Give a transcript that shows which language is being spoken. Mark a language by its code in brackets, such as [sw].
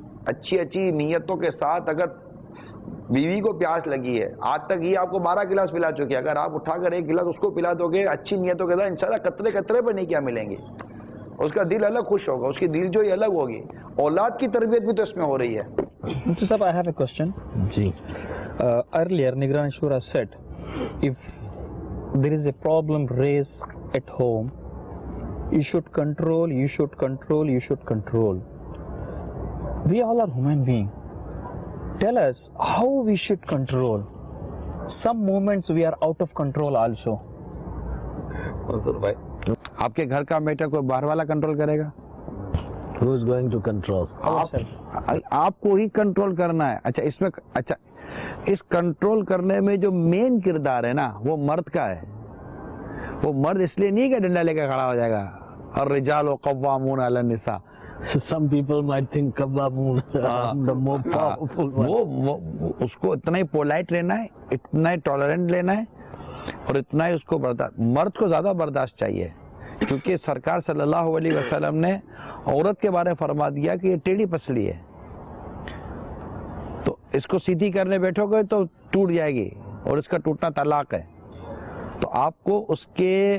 [hi] अच्छी अच्छी नीयतों के साथ अगर बीवी को प्यास लगी है, आज तक ये आपको 12 गिलास पिला चुकी है, अगर आप उठाकर 1 गिलास उसको पिला दोगे अच्छी नीयतों के साथ, इंशाल्लाह कतरे कतरे पर नहीं क्या मिलेंगे, उसका दिल अलग खुश होगा, उसकी दिल जो अलग होगी। औलाद की तरबियत भी तो इसमें हो रही है। [en] Mr. Saab, I have a question. [hi] Ji. [en] Earlier, Nigran Shura said, if there is a problem raised at home, you should control, you should control, you should control. We all are human beings. Tell us how we should control. Some moments we are out of control also. [hi] भाई, आपके घर का matter कोई बाहर वाला control करेगा? [en] Who is going to control? [hi] आपको ही control करना है। अच्छा, इस कंट्रोल करने में जो मेन किरदार है ना, वो मर्द का है। वो मर्द इसलिए नहीं कि डंडा लेकर खड़ा हो जाएगा और रिजाल कव्वामून अला निसा। [en] Some people might think कव्वामून the more powerful one. [hi] वो उसको इतना ही पोलाइट रहना है, इतना ही टॉलरेंट लेना है और इतना ही उसको बर्दाश्त। मर्द को ज्यादा बर्दाश्त चाहिए, क्योंकि सरकार सल्लल्लाहु अलैहि वसल्लम ने औरत के बारे में फरमा दिया कि ये टेढ़ी पसली है, तो इसको सीधी करने बैठोगे तो टूट जाएगी और इसका टूटना तलाक है। तो आपको उसके